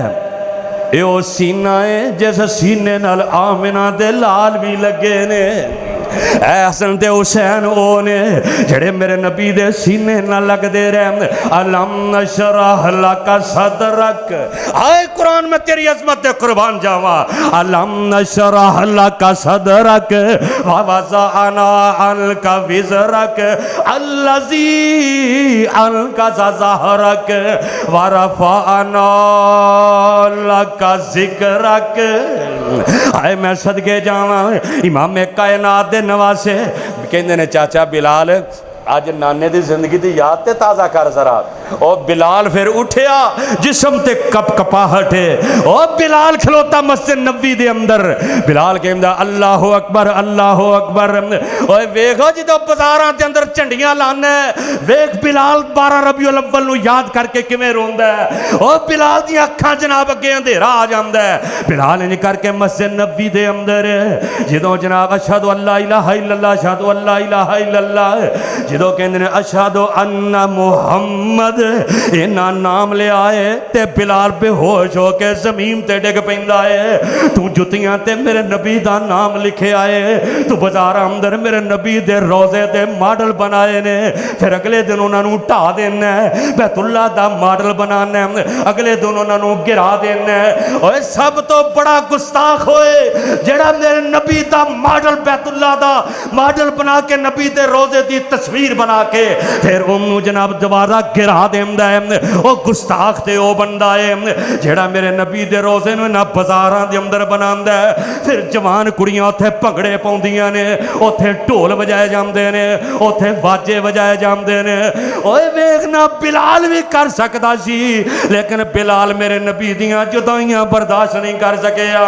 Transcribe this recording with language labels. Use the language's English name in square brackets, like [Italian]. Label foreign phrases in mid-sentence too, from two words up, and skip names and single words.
[Punjabi] یہ وہ سینہ ہے جس سینے نال آمنہ دے لال بھی لگے نے حسن تے حسین او نے جیہڑے میرے نبی دے سینے نہ لگدے رہے [Arabic] ألم نشرح لك صدرك [Punjabi] آئے قرآن میں تیری عظمت دے قربان جاواں [Arabic] ألم نشرح لك صدرك ووضعنا عنك وزرك الذي أنقض ظهرك ورفعنا لك ذكرك [Punjabi] آئے میں صدقے جاواں امام کائنات دے نواسے کہندے نے چاچا بلال اج نانے دی زندگی دی یاد تے تازہ کر ذرا اور بلال پھر اٹھیا جسم تے کپ کپاہٹ ہے اور بلال کھلوتا مسجد نبوی دے اندر بلال کہندا [Arabic] الله أكبر [Punjabi] اوئے ویکھو جو بازاراں دے اندر جھنڈیاں لانا ویکھ بلال 12 ربیع الاول نوں یاد کرکے کیویں روندا ہے اور بلال دی اکھاں جناب اگے اندھیرا آ جاندا ہے بلال انج کرکے مسجد نبوی دے اندر جدوں جناب [Arabic] أشهد أن لا إله إلا الله أشهد أن لا إله [Punjabi] إلا اللہ جو کہتے ہیں [Arabic] أشهد أن محمد [Punjabi] انا نام لیا ہے تے بلال بے ہوش ہو کے زمین تے ڈگ پیندا ہے تو جتیاں تے میرے نبی دا نام لکھے آئے تو بازار اندر میرے نبی دے روضے دے ماڈل بنائے نے پھر اگلے دن انہوں نے ڈھا دینا بیت اللہ دا ماڈل بنانا اگلے دن انہوں نے گرا دینا اور سب تو بڑا گستاخ ہوئے جیہڑا میرے نبی دا ماڈل بیت اللہ دا ماڈل بنا کے نبی دے روضے دی تصویر بنا کے پھر انہوں نے جناب دوبارہ گرا دیندا ہے وہ گستاخ تے وہ بندہ ہے جیہڑا میرے نبی دے روضے نوں نہ بازاراں دے اندر بناندا ہے پھر جوان کڑیاں اتھے بھنگڑے پاؤندیاں نے اتھے ڈھول وجائے جاندے نے اتھے واجے وجائے جاندے نے اوئے ویکھنا بلال بھی کر سکدا سی، لیکن بلال میرے نبی دیاں جدائیاں برداشت نہیں کر سکیا.